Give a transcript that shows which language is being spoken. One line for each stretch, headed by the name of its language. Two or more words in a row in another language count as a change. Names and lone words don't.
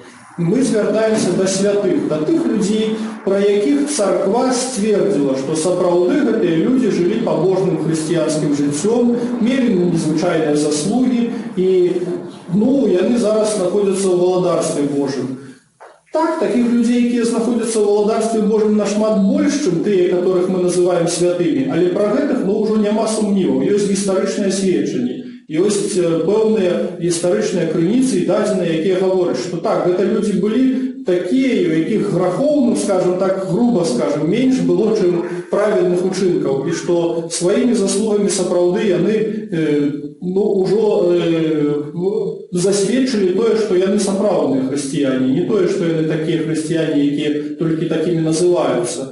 Belarusian: Мы звяртаемся да святых, да тых людзей, пра якіх царква сцвердзіла, што сапраўды гэтыя людзі жылі пабожным хрысціянскім жыццём, мелі незвычайныя заслугі і яны зараз знаходзяцца ў валадарстве Божым.
Russian: Так, таких людей,
Belarusian: якія знаходзяцца ў валадарстве Божым, нашмат больш, чым тыя, которых мы называем святымі, але пра гэтых ўжо няма сумніваў. Ёсць гістарычныя сведчанні, ёсць пэўныя гістарычныя крыніцы і дадзеныя, якія гавораць, што так, гэта людзі былі такія, у якіх грахоў, скажем так, груба скажем, менш было, чым правільных учынкаў, і што сваімі заслугамі сапраўды яны ўжо засведчылі тое, што яны сапраўдныя хрысціяне, не тое, што яны такія хрысціяне, якія толькі такімі называюцца.